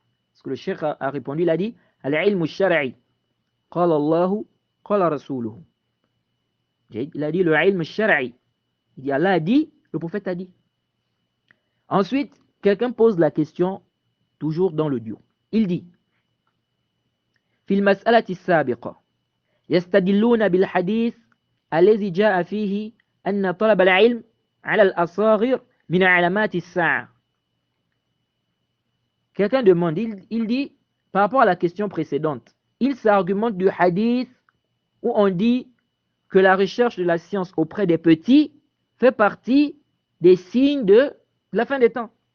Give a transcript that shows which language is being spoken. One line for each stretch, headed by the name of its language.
French: Parce que le cheikh a répondu, il a dit,
Arabic: al-ilm shara'i, qala Allahu, qala rasuluhu.
French: Il a dit le ilm shara'i. Il dit, Allah a dit, le prophète a dit. Ensuite, quelqu'un pose la question, toujours dans l'audio. Il dit,
Arabic: في المسألة السابقة يستدلون بالحديث الذي جاء فيه أن طلب العلم على الأصاغر من علامات الساعة.
French: Quelqu'un demande, il dit, par rapport à la question précédente, il s'argumente du hadith où on dit que la recherche de la science auprès des petits fait partie des signes de la fin des temps.